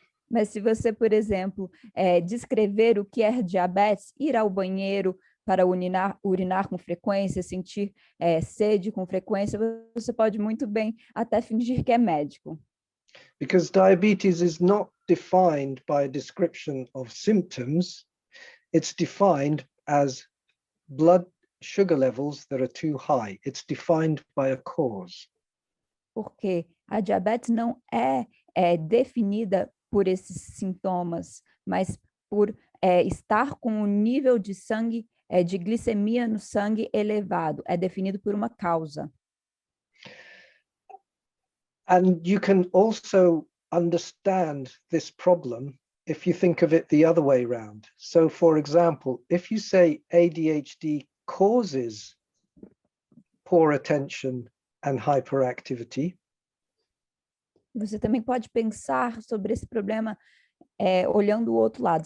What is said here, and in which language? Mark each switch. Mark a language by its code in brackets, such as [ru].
[pt] Mas se você, por exemplo, descrever o que é diabetes, ir ao banheiro para urinar com frequência, sentir sede com frequência, você pode muito bem até fingir que é médico. [en] Because diabetes is not defined by a description of symptoms, it's defined as blood sugar levels that are too high. It's defined by a cause. [pt] Porque a diabetes não é definida por esses sintomas, mas por estar com o nível de sangue, de glicemia no sangue elevado. É definido por uma causa. [en] And you can also understand this problem if you think of it the other way around. So, for example, if you say ADHD causes poor attention and hyperactivity, [pt] você também pode pensar sobre esse problema olhando o outro lado.